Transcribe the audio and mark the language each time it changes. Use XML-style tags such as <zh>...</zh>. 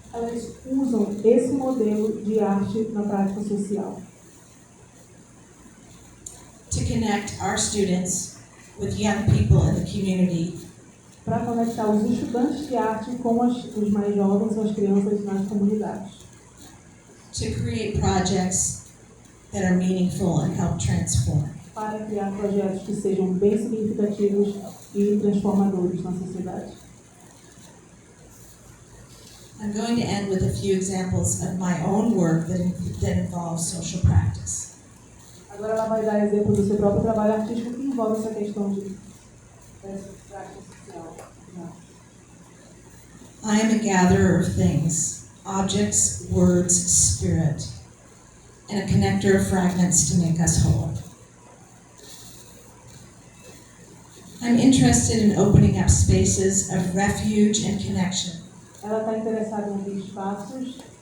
<pt>elas usam esse modelo de arte na prática social</pt> <en>to connect our students with young people in the community</en> <pt>para conectar os estudantes de arte com os mais jovens, as crianças nas comunidades,</pt> <en>to create projects that are meaningful and help transform.</en> <pt>para criar projetos que sejam bem significativos e transformadores na sociedade.</pt> <en>I'm going to end with a few examples of my own work that involves social practice.</en> <pt>Agora ela vai dar exemplo do seu próprio trabalho artístico que envolve essa questão de prática social.</pt> <en>I am a gatherer of things, objects, words, spirit, and a connector of fragments to make us whole. I'm interested in opening up spaces of refuge and connection.</en> <pt>Ela está interessada em abrir espaços</pt>